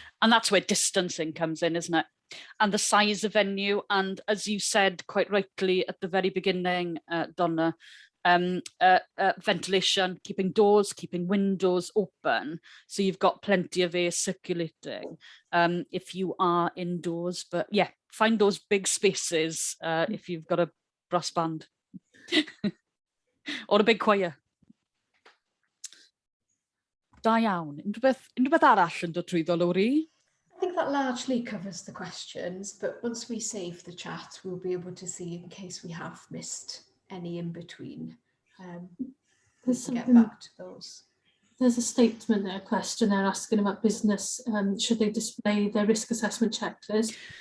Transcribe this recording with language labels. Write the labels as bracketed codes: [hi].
[en] And that's where distancing comes in, isn't it? And the size of venue, and as you said quite rightly at the very beginning, Donna, ventilation, keeping doors, keeping windows open, so you've got plenty of air circulating if you are indoors. But yeah, find those big spaces if you've got a brass band or a big choir. [cy] Da iawn. Unrhyw arall yn dod trwyddo, Lowri? [en] I think that largely covers the questions, but once we save the chat, we'll be able to see in case we have missed any in between. We can get back to those. There's a statement there, a question they're asking about business. Should they display their risk assessment checklist?